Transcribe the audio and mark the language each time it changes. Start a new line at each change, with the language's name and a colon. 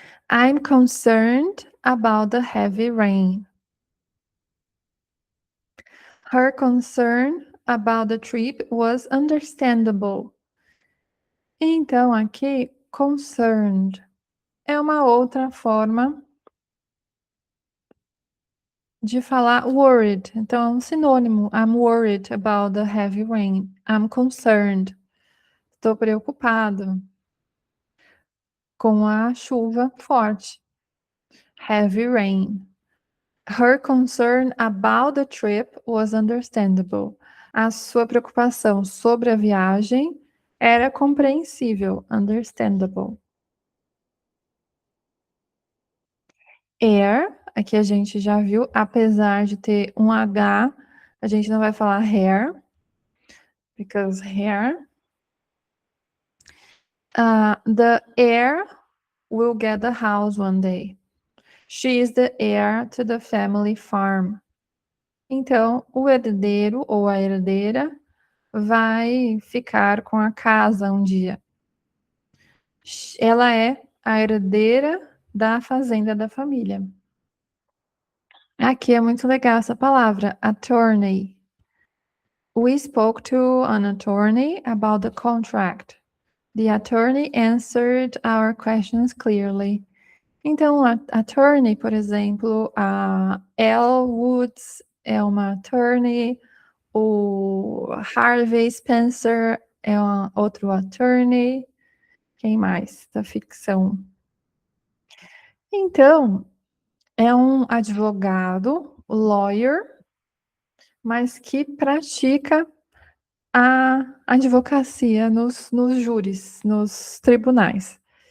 English: I'm concerned about the heavy rain. Her concern about the trip was understandable.
Portuguese: Então, aqui, concerned é uma outra forma de falar worried. Então, é um sinônimo.
English: I'm worried about the heavy rain. I'm concerned.
Portuguese: Estou preocupado com a chuva forte.
English: Heavy rain. Her concern about the trip was understandable.
Portuguese: A sua preocupação sobre a viagem era compreensível.
English: Understandable.
Portuguese: Air, aqui a gente já viu, apesar de ter um H, a gente não vai falar hair,
English: because hair. The heir will get the house one day. She is the heir to the family farm.
Portuguese: Então, o herdeiro ou a herdeira vai ficar com a casa um dia. Ela é a herdeira da fazenda da família. Aqui é muito legal essa palavra, attorney.
English: We spoke to an attorney about the contract. The attorney answered our questions clearly.
Portuguese: Então, a attorney, por exemplo, a Elle Woods é uma attorney, o Harvey Spencer é outro attorney. Quem mais da ficção? Então, é um advogado, lawyer, mas que pratica a advocacia nos júris, nos tribunais.